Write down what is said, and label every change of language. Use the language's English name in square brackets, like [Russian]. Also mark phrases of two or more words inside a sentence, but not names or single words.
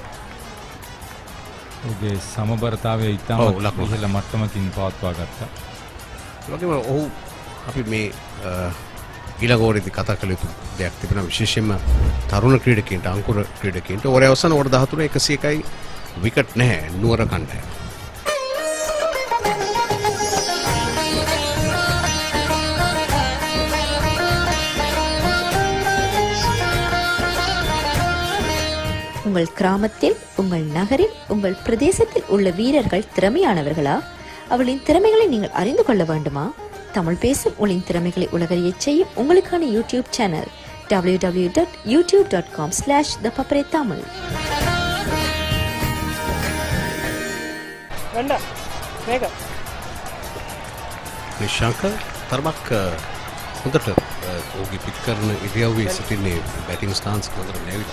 [Sinhala] ඔහුගේ සමබරතාවය ඉතාමත් ඉහළ මට්ටමකින් පවත්වා ගත්තා. ඒ වගේම ඔහු අපි මේ ඊළඟ ඕවරේදී කතා කළ යුතු දෙයක් තිබෙනවා විශේෂයෙන්ම තරුණ ක්‍රීඩකයන්ට අංකුර ක්‍රීඩකයන්ට ඕවරේ අවසන් ඕවර 13 101යි විකට් නැහැ නුවර කණ්ඩායම. [Tamil] உங்கள் கிராமத்தில், உங்கள் நகரில், உங்கள் பிரதேசத்தில் உள்ள வீரர்கள் திறமையானவர்களா? அவர்களின் திறமைகளை நீங்கள் அறிந்து கொள்ள வேண்டுமா? தமிழ் பேசும் உங்களின் திறமைகளை உலகறியச் செய்யும் உங்களுக்கான யூடியூப் சேனல் www.youtube.com/thepaparetamil. [Sinhala] නිශාංක තරමක් හොඳට ඔහුගේ පික් කරන ඉරියව්වේ සිටින්නේ [English] batting stance [Sinhala] හොඳට නැවිලා.